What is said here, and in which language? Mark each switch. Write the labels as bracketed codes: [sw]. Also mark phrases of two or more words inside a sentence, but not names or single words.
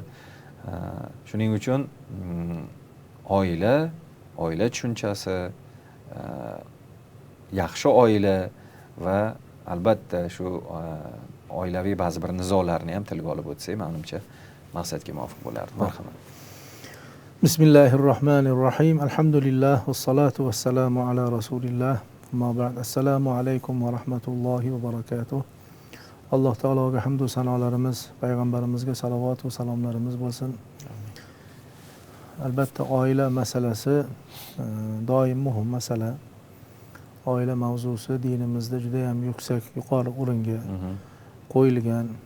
[uz] Shuning uchun oila tushunchasi, yaxshi oila va albatta shu oilaviy ba'zi bir nizolarni ham tilga olib o'tsak, menimcha maqsadga muvofiq bo'lardi. Marhamat. [ar] بسم الله الرحمن الرحيم. الحمد لله والصلاة والسلام على رسول الله أما بعد. السلام عليكم ورحمة الله وبركاته. [uz] Alloh taologa hamd va sanolarimiz, payg'ambarimizga salovat va salomlarimiz bo'lsin. Albatta oila masalasi doim muhim masala. Oila mavzusi dinimizda juda ham yuqori o'ringa qo'yilgan.